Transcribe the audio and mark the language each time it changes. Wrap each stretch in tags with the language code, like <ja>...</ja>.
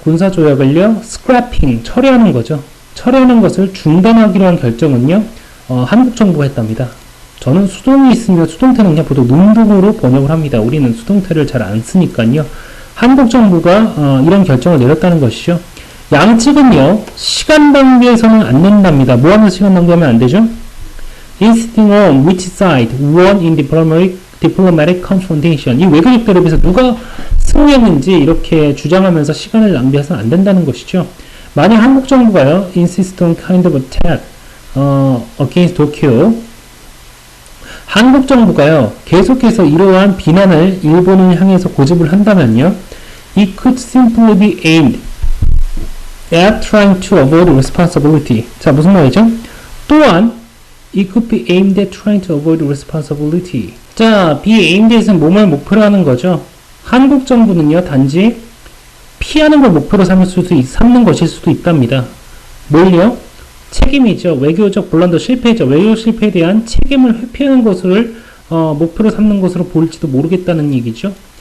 <ko>군사조약을요, scrapping, 철회하는 거죠. 철회하는 것을 중단하기로 한 결정은요, 한국 정부가 했답니다. 저는 수동이 있으면 수동태는 그냥 보통 능동으로 번역을 합니다. 우리는 수동태를 잘 안 쓰니까요. 한국 정부가 이런 결정을 내렸다는 것이죠. 양측은요, 시간 낭비해서는 안 된답니다. 뭐 하면서 시간 낭비하면 안 되죠?</ko> <en>Insisting on which side won in diplomatic confrontation.</en> <ko>이 외교적 대립에서 누가 승리했는지 이렇게 주장하면서 시간을 낭비해서는 안 된다는 것이죠. 만약 한국 정부가요,</ko> <en>insist on kind of attack against Tokyo,</en> <ko>한국 정부가요, 계속해서 이러한 비난을 일본을 향해서 고집을 한다면요,</ko> <en>it could simply be aimed at trying to avoid responsibility.</en> <ko>자, 무슨 말이죠? 또한</ko> <en>it could be aimed at trying to avoid responsibility.</en> <ko>자,</ko> <en>be aimed at</en> <ko>은 뭐만 목표로 하는 거죠? 한국 정부는요, 단지 피하는 걸 목표로 삼는 것일 수도 있답니다. 뭘요? 책임이죠. 외교적 블런더 실패죠. 외교 실패에 대한 책임을 회피하는 것을 목표로 삼는 것으로 보일지도 모르겠다는 얘기죠.</ko>